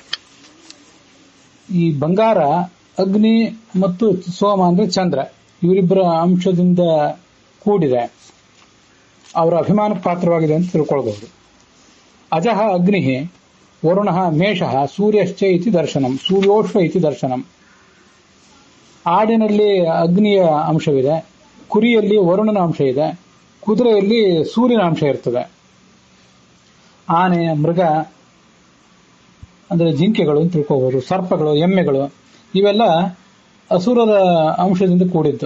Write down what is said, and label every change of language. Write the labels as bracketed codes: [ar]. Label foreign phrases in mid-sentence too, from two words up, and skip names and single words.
[kn] ಈ ಬಂಗಾರ ಅಗ್ನಿ ಮತ್ತು ಸೋಮ ಅಂದ್ರೆ ಚಂದ್ರ, ಇವರಿಬ್ಬರ ಅಂಶದಿಂದ ಕೂಡಿದೆ. ಅವರ ಅಭಿಮಾನಕ್ಕೆ ಪಾತ್ರವಾಗಿದೆ ಅಂತ ತಿಳ್ಕೊಳ್ಬಹುದು. [sa] ಅಜಃ ಅಗ್ನಿ ವರುಣ ಮೇಷ ಸೂರ್ಯಶ್ಚ ಇತಿ ದರ್ಶನಂ ಸೂರ್ಯೋಷ್ವ ಇತಿ ದರ್ಶನಂ. [kn] ಆಡಿನಲ್ಲಿ ಅಗ್ನಿಯ ಅಂಶವಿದೆ, ಕುರಿಯಲ್ಲಿ ವರುಣನ ಅಂಶ ಇದೆ, ಕುದುರೆಯಲ್ಲಿ ಸೂರ್ಯನ ಅಂಶ ಇರ್ತದೆ. ಆನೆ, ಮೃಗ ಅಂದ್ರೆ ಜಿಂಕೆಗಳು ಅಂತ ತಿಳ್ಕೋಬಹುದು, ಸರ್ಪಗಳು, ಎಮ್ಮೆಗಳು ಇವೆಲ್ಲ ಅಸುರರ ಅಂಶದಿಂದ ಕೂಡಿದ್ದು.